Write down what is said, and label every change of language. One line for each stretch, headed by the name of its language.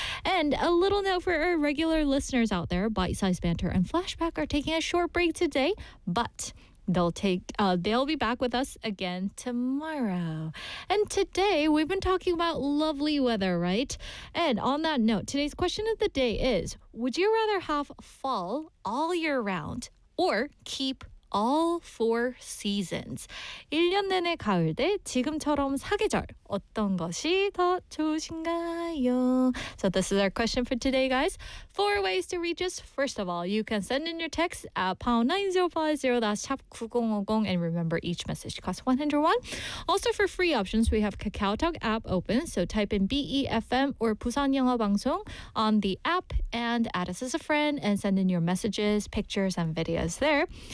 English: And a little note for our regular listeners out there, Bite Size Banter and Flashback are taking a short break today, but they'll be back with us again tomorrow. And today, we've been talking about lovely weather, right? And on that note, today's question of the day is, would you rather have fall all year round or keep all four seasons?
Korean: 1년 내내 가을 대 지금처럼 사계절, 어떤 것이 더 좋으신가요?
English: So this is our question for today, guys. Four ways to reach us. First of all, you can send in your text at #9050, that's #9050, and remember, each message costs 101. Also, for free options, we have KakaoTalk app open, so type in BEFM or Busan Yeonghwa Bangsong on the app and add us as a friend and send in your messages, pictures, and videos there.